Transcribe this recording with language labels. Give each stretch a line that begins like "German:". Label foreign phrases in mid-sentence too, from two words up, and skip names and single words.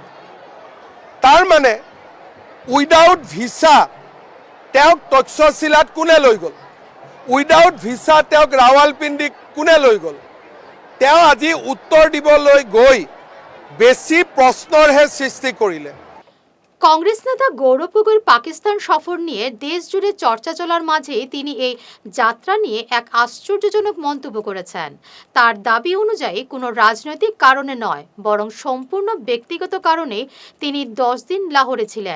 Assamese: তাৰ মানে
English: without visa
Assamese: তেওঁক তক্ষশিলাত কোনে লৈ গ'ল?
English: without visa
Assamese: তেওঁক ৰাৱালপিণ্ডি কোনে লৈ গ'ল? তেওঁ আজি উত্তৰ দিবলৈ গৈ বেছি প্ৰশ্নৰহে সৃষ্টি কৰিলে।
Bangla: কংগ্রেস নেতা গৌরব গগৈর পাকিস্তান সফর নিয়ে দেশ জুড়ে চর্চা চলার মাঝেই তিনি এই যাত্রা নিয়ে এক আশ্চর্যজনক মন্তব্য করেছেন। তার দাবি অনুযায়ী কোনো রাজনৈতিক কারণে নয়, বরং সম্পূর্ণ ব্যক্তিগত কারণে তিনি 10 দিন লাহোরে ছিলেন।